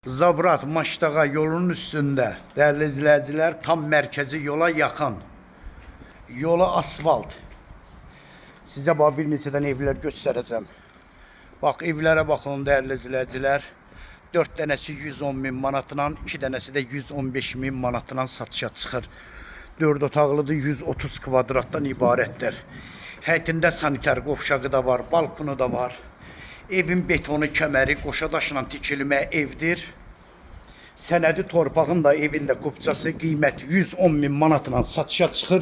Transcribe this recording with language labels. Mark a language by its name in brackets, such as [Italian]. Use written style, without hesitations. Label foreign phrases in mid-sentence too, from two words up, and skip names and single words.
[Turkish] Zabrat Maştağa yolunun üstünde değerli izleyiciler, tam merkezi yola yakın. Yola asfalt. Size bir neçədən evler göstereceğim. Bak evlere bakın değerli izleyiciler. 4 tanesi 110 bin manatla, 2 tanesi de 115 bin manatla satışa çıxır. [Azerbaijani] 4 otaqlıdır, 130 kvadratdan ibarətdir. Həyətində sanitar qovşağı da var, balkonu da var. Evin betonu kəməri qoşadaşla tikilmə evdir. Sənədi torpağın da evində qupçası qiyməti 110 bin manatla satışa çıxır.